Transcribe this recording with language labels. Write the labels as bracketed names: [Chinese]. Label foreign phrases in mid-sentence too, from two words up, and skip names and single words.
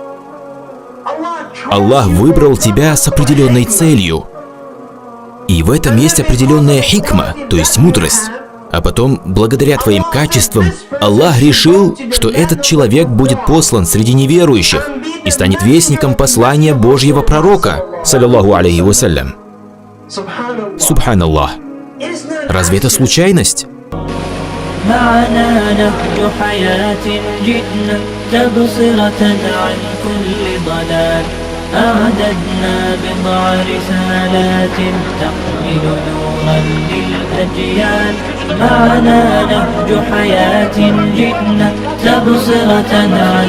[Russian] Аллах выбрал тебя с определенной целью. И в этом есть определенная хикма, то есть мудрость. А потом, благодаря твоим качествам, Аллах решил, что этот человек будет послан среди неверующих и станет вестником послания Божьего пророка, [Arabic] صلى الله عليه وسلم. [Russian] Субханаллах. Разве это случайность? [Arabic] أعددنا بضع رسالات تحمل نورا للأجيال معنا نهج حياة جئنا تبصرة عن